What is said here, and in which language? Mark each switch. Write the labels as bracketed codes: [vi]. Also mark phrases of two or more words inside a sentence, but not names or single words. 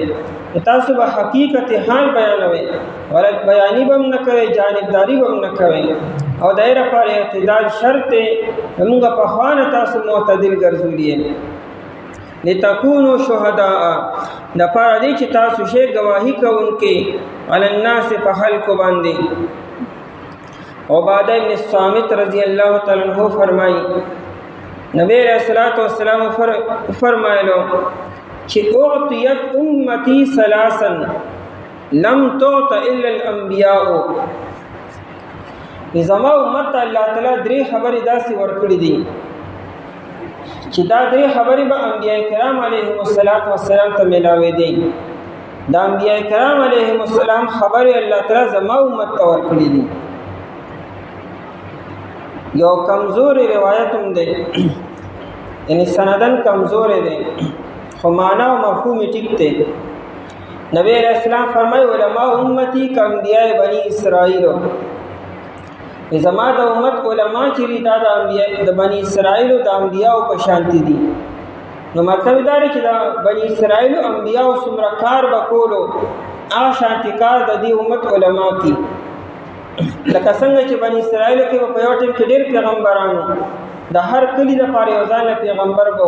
[ps] تاسو به حقیقت حال بیانوي، غلط بیانی به نه کوي، جانبداری به نه کوي، او دایره پر اعتدال شرط دی. موږ په خوانه تاسو معتدل ګرځولې [ar] لتكونوا شهداء، [ps] د پاره دې چې تاسو شی گواہی کوونکې [ar] علی الناس [ps] په خلق باندې. عبادہ ابن الصامت [ar] رضی اللہ تعالی عنہ [ps] فرمایي، نبی [ar] علیہ الصلوۃ والسلام [ps] فرمایلو چې [ar] اعطیت امتی ثلاثا لم تعط الا الانبیاء، [ps] زما امت الله تعالی درې خبرې داسې ورکړې دي چې دا درې خبرې به انبیاء کرام [ar] علیهم السلام [ps] ته ملاوي دي. دا انبیاء کرام [ar] علیهم السلام [ps] خبرې الله تعالی زما امت ته ورکړې دي. یو کمزوري روایت هم دی، یعنی سندن کمزور دی، خو معنا او مفهوم ټیک دی. نبی [ar] علیہ السلام [ps] فرمایي [ar] علماء امتی کا انبیاء بنی اسرائیل، [ps] زما د امت علما چې دا د انبیاء د بنی اسرائیل د انبیاء په شانتی دي. نو مطلب دا دی چې د بنی اسرائیل انبیاء څومره کار وکولو هغه شانتی کار د دې امت علما کی. لکه څنګه چې بنی اسرائیل کې په یو ټیم کې ډېر پیغمبرانو د هر کلی د پاره یو ځان پیغمبر وو.